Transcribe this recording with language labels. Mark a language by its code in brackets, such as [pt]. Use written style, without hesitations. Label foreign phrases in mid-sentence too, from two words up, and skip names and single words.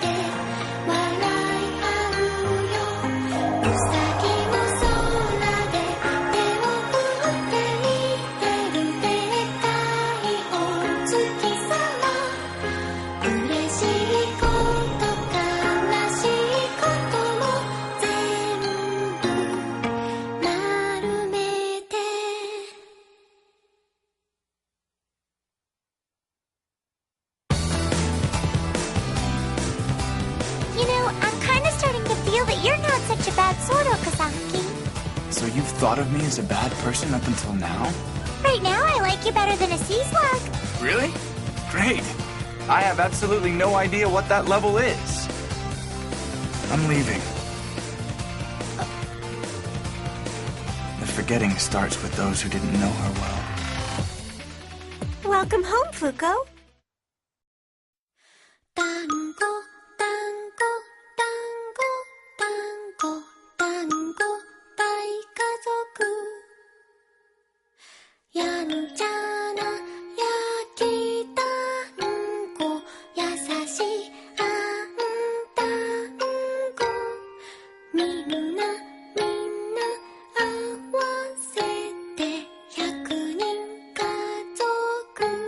[ja] 笑い合うようさぎも空で手を振って見てるでっかいお月さま嬉しいこと悲しいことも全部丸めて [en] You know, I'm kind of starting to feel that you're not such a bad sort, Okazaki. So you've thought of me as a bad person up until now? Right now, I like you better than a sea slug. Really? Great. I have absolutely no idea what that level is. I'm leaving. The forgetting starts with those who didn't know her well. Welcome home, Fuko. [ja] Tango, tango, tango, tango, tango, 大家族やんちゃな焼き団子優しいあん団子みんな合わせて100人家族